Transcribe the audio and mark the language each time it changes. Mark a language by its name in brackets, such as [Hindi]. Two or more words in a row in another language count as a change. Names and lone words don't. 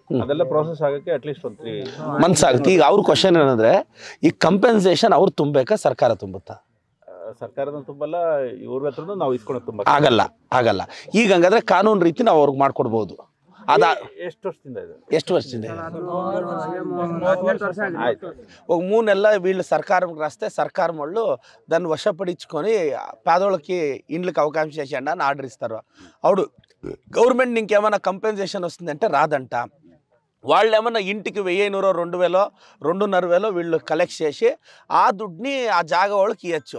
[Kannada] ಅದೆಲ್ಲ ಪ್ರೊಸೆಸ್ ಆಗಕ್ಕೆ [English] at least [Kannada] ಒಂದು 3 ಮಂತ್ಸ್ ಆಗುತ್ತೆ. ಈಗ ಅವ್ರ ಕ್ವಶನ್ ಏನಂದ್ರೆ ಈ ಕಂಪೆನ್ಸೇಷನ್ ಅವ್ರು ತುಂಬಬೇಕಾ ಸರ್ಕಾರ ತುಂಬುತ್ತಾ? ಸರ್ಕಾರದ ತುಂಬಲ್ಲ, ಇವ್ರ ಹತ್ರ ನಾವು ಇಸ್ಕೊಳ್ಳೋದು ತುಂಬ ಆಗಲ್ಲ ಆಗಲ್ಲ. ಈಗ ಹಂಗಾದ್ರೆ ಕಾನೂನು ರೀತಿ ನಾವು ಅವ್ರಿಗೆ ಮಾಡ್ಕೊಡ್ಬೋದು. ಅದ ಎಷ್ಟು ವರ್ಷದಿಂದ ಇದೆ? ಎಷ್ಟು ವರ್ಷದಿಂದ ಇದೆ? [Telugu] ఒక 3 నెలల వీళ్ళు సర్కారం రాస్తే సర్కారం వాళ్ళు దాన్ని వశపడించుకొని పేదోళ్ళకి ఇండ్లకి అవకాశం చేసేయండి అని ఆర్డర్ ఇస్తారు. అప్పుడు గవర్నమెంట్ ఇంకేమైనా కంపెన్సేషన్ వస్తుందంటే రాదంట. వాళ్ళు ఏమన్నా ఇంటికి 1500 2000 2500 వీళ్ళు కలెక్ట్ చేసి ఆ దుడ్డుని ఆ జాగా వాళ్ళకి ఇవ్వచ్చు.